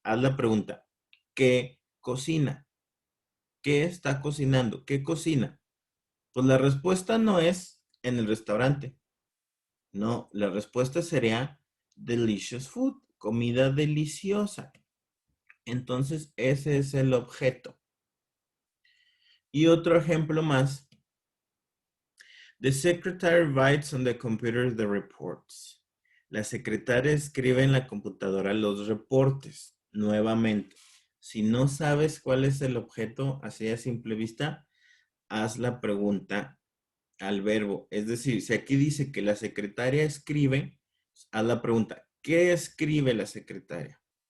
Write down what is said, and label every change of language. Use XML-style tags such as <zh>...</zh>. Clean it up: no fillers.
<es>Haz la pregunta, ¿qué cocina? ¿Qué está cocinando? ¿Qué cocina? Pues la respuesta no es en el restaurante. No, la respuesta sería</es> <en>delicious food,</en> <es>comida deliciosa. Entonces, ese es el objeto. Y otro ejemplo más.</es> <en>The secretary writes on the computer the reports.</en> <es>La secretaria escribe en la computadora los reportes. Nuevamente, si no sabes cuál es el objeto así a simple vista, haz la pregunta al verbo. Es decir, si aquí dice que la secretaria escribe, haz la pregunta, ¿qué escribe la secretaria?</es>